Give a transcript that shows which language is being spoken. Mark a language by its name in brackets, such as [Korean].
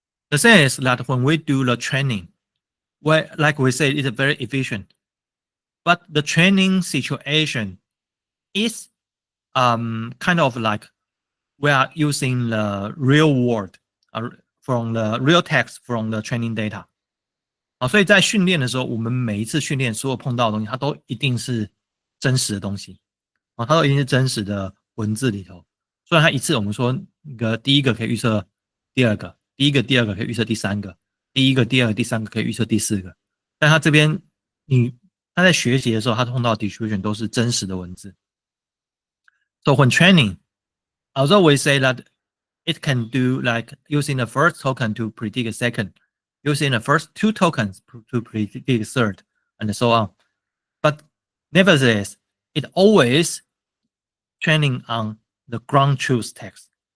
[English] The thing is that when we do the training, well, like we said, it's very efficient, but the training situation is kind of like we are using the real world from the real text from the training data [Chinese] 啊，所以在训练的时候，我们每一次训练所有碰到的东西，它都一定是真实的东西啊，它都一定是真实的文字里头。虽然它一次我们说第一个可以预测第二个，第一个、第二个可以预测第三个，第一个、第二个、第三个可以预测第四个，但它这边它在学习的时候，它碰到的 distribution 都是真实的文字。 [English] So when training, although we say that it can do like using the first token to predict a second, using the first 2 tokens to predict a third, and so on. But nevertheless, it always training on the ground truth text.